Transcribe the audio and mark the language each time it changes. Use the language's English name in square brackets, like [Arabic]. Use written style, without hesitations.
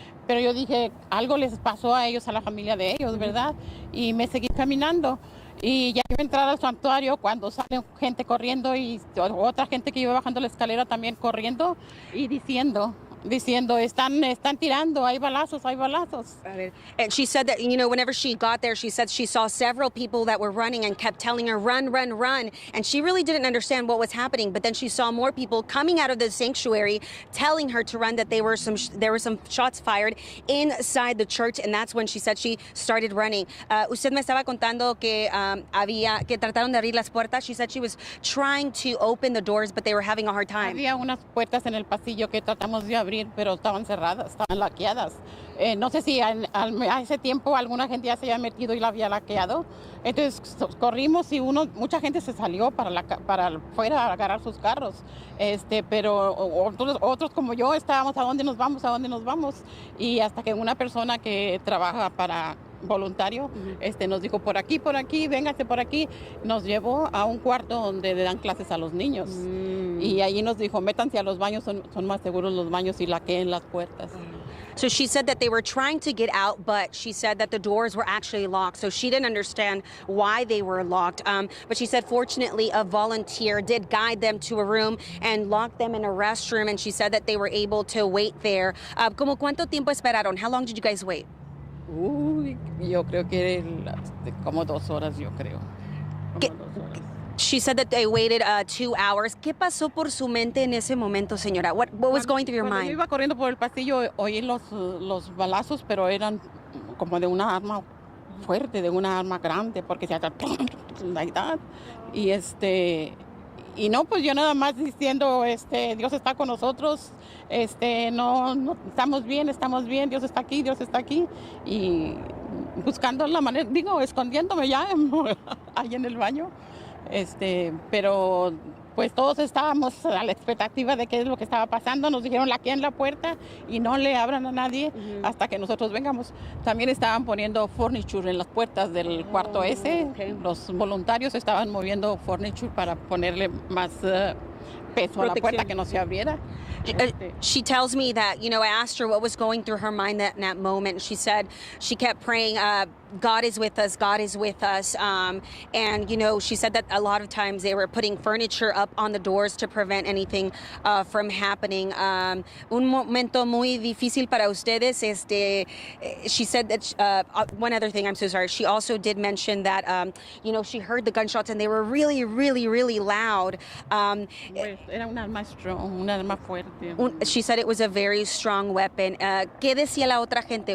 [Spanish] Pero yo dije, algo les pasó a ellos, a la familia de ellos, ¿verdad? Y me seguí caminando. Y ya iba a entrar al santuario cuando sale gente corriendo y otra gente que iba bajando la escalera también corriendo y diciendo, están tirando, hay balazos, hay balazos. [English] And she said that, you know, whenever she got there, she said she saw several people that were running and kept telling her, run, run, run. And she really didn't understand what was happening. But then she saw more people coming out of the sanctuary telling her to run, that there were some shots fired inside the church. And that's when she said she started running. [Spanish] Usted me estaba contando que que trataron de abrir las puertas. [English] She said she was trying to open the doors, but they were having a hard time. [Spanish] Había unas puertas en el pasillo que tratamos de abrir, pero estaban cerradas, estaban laqueadas. No sé si a ese tiempo alguna gente ya se había metido y la había laqueado. Entonces corrimos y mucha gente se salió para afuera a agarrar sus carros. Pero otros como yo estábamos, ¿a dónde nos vamos? ¿A dónde nos vamos? Y hasta que una persona que trabaja para voluntario nos dijo, por aquí, véngase por aquí. Nos llevó a un cuarto donde le dan clases a los niños. Y allí nos dijo, métanse a los baños, son más seguros los baños, y laqueen las puertas. [English] So she said that they were trying to get out, but she said that the doors were actually locked. So she didn't understand why they were locked. But she said, fortunately, a volunteer did guide them to a room and locked them in a restroom. And she said that they were able to wait there. [Spanish] ¿Cómo cuánto tiempo esperaron? [English] How long did you guys wait? [Spanish] Yo creo que como 2 horas, yo creo. [English] She said that they waited 2 hours. [Spanish] ¿Qué pasó por su mente en ese momento, señora? [English] What was going through your mind? [Spanish] Cuando yo iba corriendo por el pasillo, oí los balazos, pero eran como de una arma fuerte de una arma grande porque se hace [English] like that. [Spanish] Y no, pues yo nada más diciendo, Dios está con nosotros, no, estamos bien, Dios está aquí, y buscando la manera, escondiéndome ya ahí en el baño, pero pues todos estábamos a la expectativa de qué es lo que estaba pasando. Nos dijeron aquí en la puerta y no le abran a nadie hasta que nosotros vengamos. También estaban poniendo furniture en las puertas del cuarto ese. Los voluntarios estaban moviendo furniture para ponerle más peso a la puerta, que no se abriera. [English] She tells me that, I asked her what was going through her mind in that moment. She said she kept praying, God is with us, God is with us. And, she said that a lot of times they were putting furniture up on the doors to prevent anything from happening. [Spanish] Un momento muy difícil para ustedes. [English] She said that, one other thing, I'm so sorry. She also did mention that, she heard the gunshots and they were really, really, really loud. [Spanish] Era un arma strong, un arma fuerte. [English] She said it was a very strong weapon. [Spanish] ¿Qué decía la otra gente?